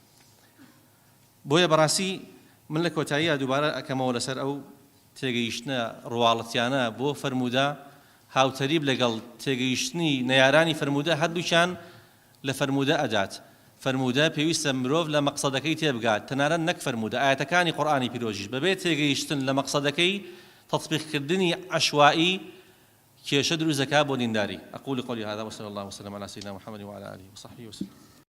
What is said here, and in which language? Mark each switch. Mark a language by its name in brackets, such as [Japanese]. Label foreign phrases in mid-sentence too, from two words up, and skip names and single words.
[Central Kurdish] بۆیە بەڕاستی من لە کۆتاییە دووبارە ئەکەمەوە لەسەر ئەو تێگەیشتنە ڕواڵەتیانە بۆ فەرموودە هاوتەریب لەگەڵ تێگەیشتنی نەیارانی فەرموودە هەردووچیان لە فەرموودە ئەدات فەرموودە پێویستە مرۆڤ لە مەقسەدەکەی تێبگات تەنانەت نەک فەرموودە ئاەتەکانی قورئانی پیرۆژیش بەبێ تێگەیشتن لە مەقسەدەکەی تطبیقکردنی عەشوایی کێشە دروست دەکات بۆ دینداری [Arabic] أقول قولي هذا وصلى الله وسلم على سيدنا محمد وعلى آله وصحبه وسلم